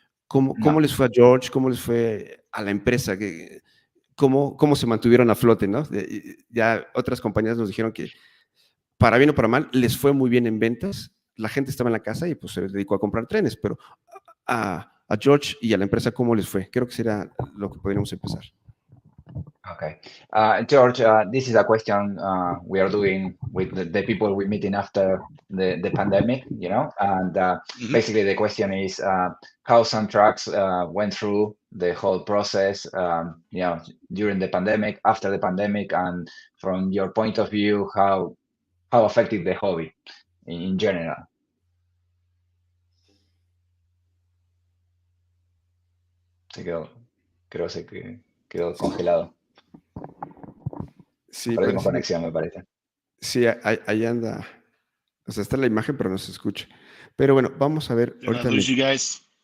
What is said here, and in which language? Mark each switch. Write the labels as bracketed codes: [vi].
[es] ¿Cómo les fue a George? ¿Cómo les fue a la empresa? ¿Cómo se mantuvieron a flote, ¿no? Ya otras compañías nos dijeron que, para bien o para mal, les fue muy bien en ventas. La gente estaba en la casa y pues se dedicó a comprar trenes, pero a George y a la empresa, ¿cómo les fue? Creo que será lo que podríamos empezar. Okay. [en] George, this is a question we are doing with the people we're meeting after the pandemic, and basically the question is how Soundtraxx went through the whole process, during the pandemic, after the pandemic, and from your point of view, how affected the hobby in general. [es] Creo que quedó congelado. Sí, Perdimos conexión, me parece. Sí, ahí anda. O sea, está la imagen, pero no se escucha. Pero bueno, vamos a ver. [en] Did I lose you guys?